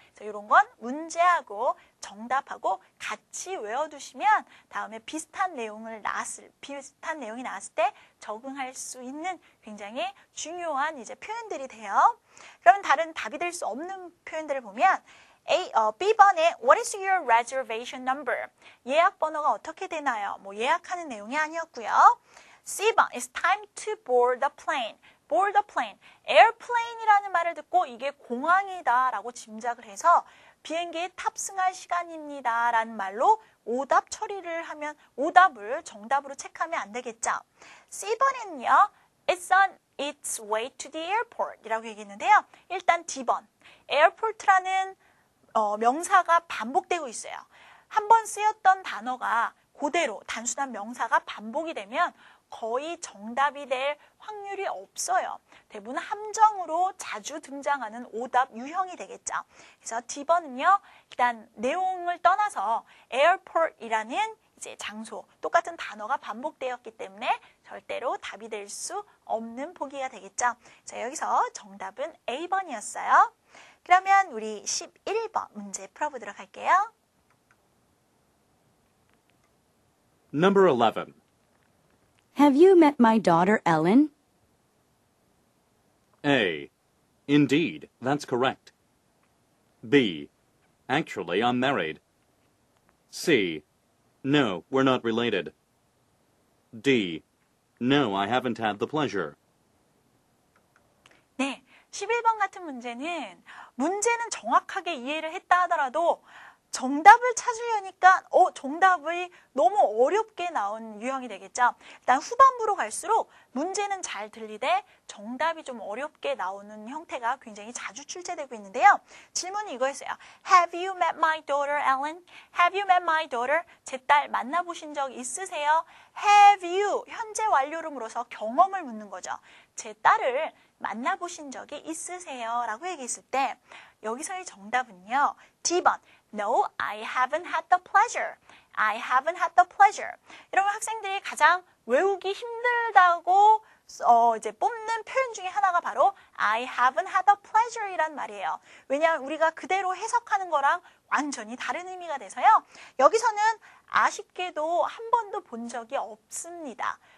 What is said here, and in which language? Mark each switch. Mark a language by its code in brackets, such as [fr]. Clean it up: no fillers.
[ko] 그래서 이런 건 문제하고 정답하고 같이 외워두시면 다음에 비슷한 내용이 나왔을 때 적응할 수 있는 굉장히 중요한 이제 표현들이 돼요. 그러면 다른 답이 될 수 없는 표현들을 보면 B번에 [en] What is your reservation number? [ko] 예약 번호가 어떻게 되나요? 예약하는 내용이 아니었고요. [en] C번 It's time to board the plane. board the plane. [ko] airplane이라는 말을 듣고 이게 공항이다 라고 짐작을 해서 비행기에 탑승할 시간입니다 라는 말로 오답 처리를 하면 오답을 정답으로 체크하면 안 되겠죠. C번에는요. [en] It's on its way to the airport [ko] 이라고 얘기했는데요. 일단 D번 airport라는 명사가 반복되고 있어요. 한 번 쓰였던 단어가 그대로 단순한 명사가 반복이 되면 거의 정답이 될 확률이 없어요. 대부분 함정으로 자주 등장하는 오답 유형이 되겠죠. 그래서 D번은요. 일단 내용을 떠나서 airport이라는 이제 장소, 똑같은 단어가 반복되었기 때문에 절대로 답이 될 수 없는 보기가 되겠죠. 자, 여기서 정답은 A번이었어요. 그러면 우리 11번 문제 풀어보도록 할게요. [en] Number 11. Have you met my daughter Ellen? A. Indeed, that's correct. B. Actually, I'm married. C. No, we're not related. D. No, I haven't had the pleasure. [ko] 네, 11번 같은 문제는 정확하게 이해를 했다 하더라도 정답을 찾으려니까 정답이 너무 어렵게 나온 유형이 되겠죠. 일단 후반부로 갈수록 문제는 잘 들리되 정답이 좀 어렵게 나오는 형태가 굉장히 자주 출제되고 있는데요. 질문이 이거였어요. [en] Have you met my daughter, Ellen? Have you met my daughter? [ko] 제 딸 만나보신 적 있으세요? [en] Have you? [ko] 현재 완료를 물어서 경험을 묻는 거죠. 제 딸을 만나보신 적이 있으세요? 라고 얘기했을 때 여기서의 정답은요. [en] D번 No, I haven't had the pleasure. I haven't had the pleasure. [ko] 여러분 학생들이 가장 외우기 힘들다고 이제 뽑는 표현 중에 하나가 바로 [en] I haven't had the pleasure [ko] 이란 말이에요. 왜냐하면 우리가 그대로 해석하는 거랑 완전히 다른 의미가 돼서요. 여기서는 아쉽게도 한 번도 본 적이 없습니다.